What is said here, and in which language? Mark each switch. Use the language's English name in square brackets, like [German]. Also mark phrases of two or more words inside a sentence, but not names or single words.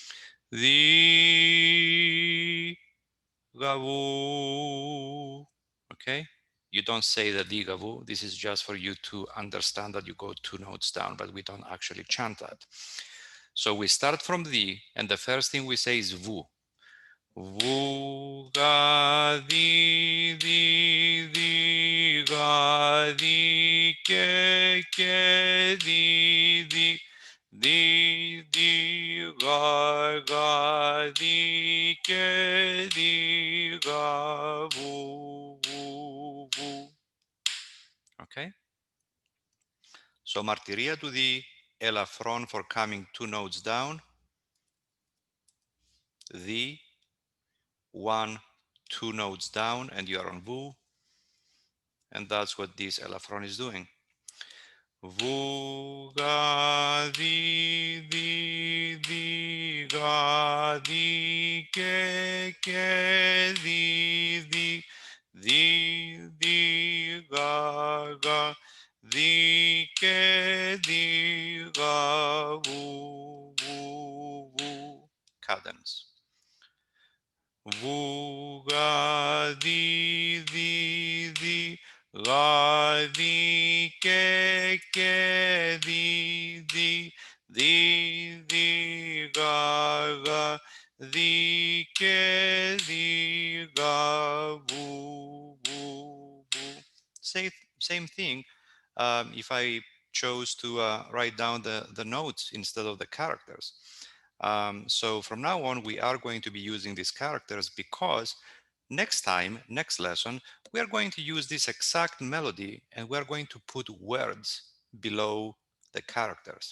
[English] The, gavu. Okay? You don't say the di gavu. This is just for you to understand that you go 2 notes down, but we don't actually chant that. So we start from the, and the first thing we say is vu. [Greek] Vu ga di ga di ke di ga di ke ga vu. [English] Okay. So martiria to the elephron for coming 2 notes down. The 1, 2 notes down, and you are on vu, and that's what this elephron is doing. [Greek] Vu ga di ga di ke di ga di ke ga vu. [English] Cadence. [Greek] Vu ga di ga di ke di ga di ke ga vu. [English] Same thing. If I chose to write down the notes instead of the characters. So from now on, we are going to be using these characters because next time, next lesson, we are going to use this exact melody and we are going to put words below the characters.